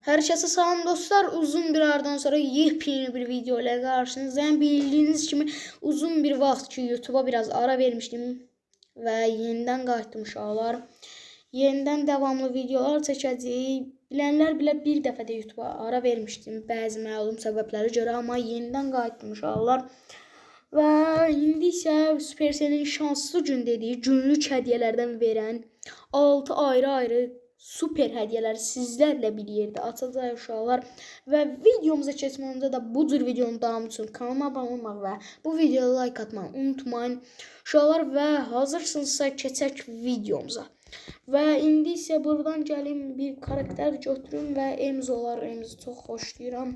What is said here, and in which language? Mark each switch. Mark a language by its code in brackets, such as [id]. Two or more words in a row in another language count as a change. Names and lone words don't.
[az] Herkese salam dostlar. [tr] Uzun bir aradan sonra yepyeni bir video ile karşınızdayım. Bildiğiniz gibi uzun bir vaxt ki YouTube'a biraz ara vermiştim ve yeniden [az] qayıtdım uşaqlar. [tr] Yeniden devamlı videolar çəkəcəyik. [az] Bilənlər bilə bir dəfə də YouTube'a [tr] ara vermiştim [az] bəzi məlum səbəblərə görə, amma yeniden qayıtdım uşaqlar. Və indi isə Supercell'in şanslı gün dediyi günlük hədiyələrdən verən 6 ayrı [tr] super hediyeler sizlerle bir yerde atacağız [az] uşaqlar. Və videomuza keçməmizdə də bu cür videonun davamı üçün kanalıma abunə olmaq və bu videoya like atmayı unutmayın uşaqlar. Və hazırsınızsa keçək videomuza. Və indi isə buradan gəlim bir karakter götürüm və emzolar, emzi çox xoşlayıram.